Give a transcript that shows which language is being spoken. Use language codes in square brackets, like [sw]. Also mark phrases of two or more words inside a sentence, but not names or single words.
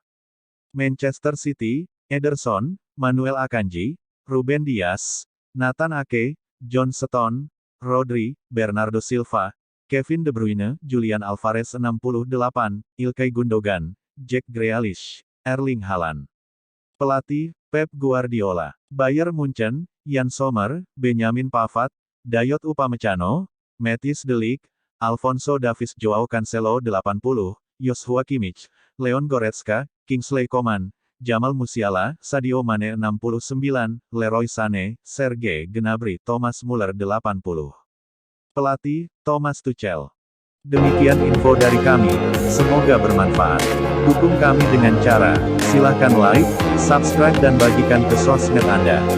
[id] Manchester City, Ederson, Manuel Akanji, Ruben Dias, Nathan Ake, John Stones, Rodri, Bernardo Silva, Kevin De Bruyne, Julian Alvarez 68, Ilkay Gundogan, Jack Grealish, Erling Haaland. Pelatih, Pep Guardiola. Bayern Munchen, Yann Sommer, Benjamin Pavard, Dayot Upamecano, Matthijs de Ligt, Alphonso Davies Joao Cancelo 80, Joshua Kimmich, Leon Goretzka, Kingsley Coman, Jamal Musiala, Sadio Mane 69, Leroy Sané, Serge Gnabry, Thomas Muller 80. Pelatih, Thomas Tuchel. Demikian info dari kami, semoga bermanfaat. Dukung kami dengan cara, silahkan [en] like, subscribe [id] dan bagikan ke sosmed Anda.